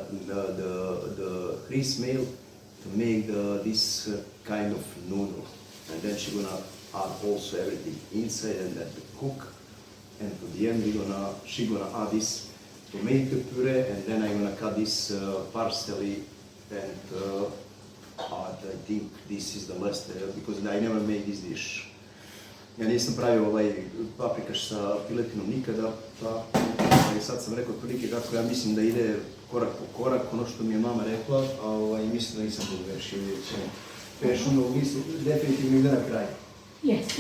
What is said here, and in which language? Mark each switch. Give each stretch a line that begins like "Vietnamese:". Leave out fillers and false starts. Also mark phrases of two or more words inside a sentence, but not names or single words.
English: the grease meal to make this kind of noodle, and then she's gonna add also everything inside and then to cook, and to the end she gonna add this tomato puree, and then I'm gonna cut this parsley and add, I think this is the last because I never made this dish.
Serbian: Ja nisam pravio paprikaš sa piletinom nikada, pa sad sam rekao otprilike kako ja mislim da ide korak po korak, ono što mi je mama rekla, a mislim da nisam budu grešio, vidjet ćemo. Pešuno, mislim, definitivno ide na kraj. Jeste.